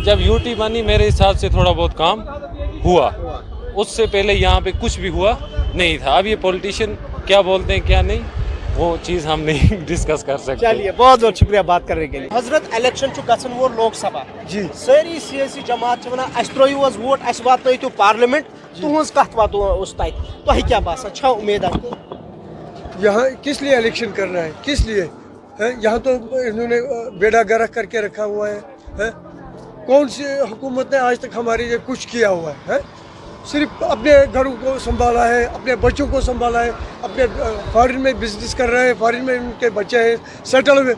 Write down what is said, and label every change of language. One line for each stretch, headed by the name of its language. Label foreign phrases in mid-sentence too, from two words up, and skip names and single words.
Hindi: जब यूटी बनी मेरे हिसाब से थोड़ा बहुत काम हुआ, उससे पहले यहाँ पे कुछ भी हुआ नहीं था। अब ये पॉलिटिशियन क्या बोलते हैं क्या नहीं, वो चीज़ हम नहीं डिस्कस कर सकते। चलिए, बहुत बहुत शुक्रिया बात करने के लिए।
Kashmiri: हजरत इलेक्शन गसन वो लोकसभा
Hindi: जी
Kashmiri: सारी सियासी जमात वनान अस त्रो वोट अस वातो पार्लियामेंट तुज कत वातो उस तक तुह क्या बासा छा
Hindi: उम्मीद आपको? यहाँ किस लिए इलेक्शन करना है, किस लिए है? यहाँ तो इन्होंने बेड़ा गर्क करके रखा हुआ है? कौन सी हुकूमत ने आज तक हमारे लिए कुछ किया हुआ है? सिर्फ अपने घरों को संभाला है, अपने बच्चों को संभाला है, अपने फॉरेन में बिजनेस कर रहे हैं, फॉरेन में उनके बच्चे हैं सेटल हुए।